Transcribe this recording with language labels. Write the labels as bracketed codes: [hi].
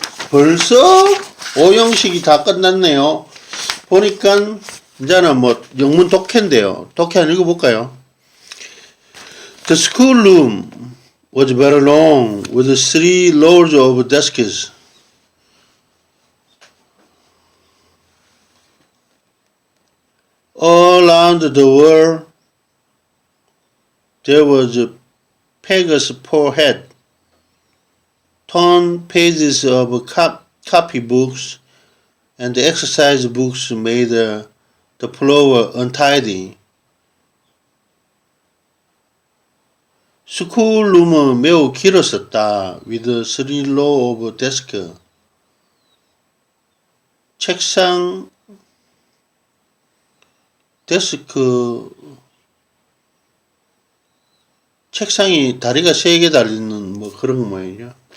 [ko] 벌써 5형식이 다 끝났네요. 보니까 이제는 뭐 영문 독해인데요. 독해 한번 읽어볼까요? [en] The school room was very long with 3 rows of desks. All around the world there was a Pegasus forehead, torn pages of copybooks and exercise books made the floor untidy. [ko] 스쿨룸은 매우 길었었다. [en] With 3 rows of desks. [ko] 책상, 데스크, 책상이 다리가 3개 달리는 뭐 그런 모양이죠.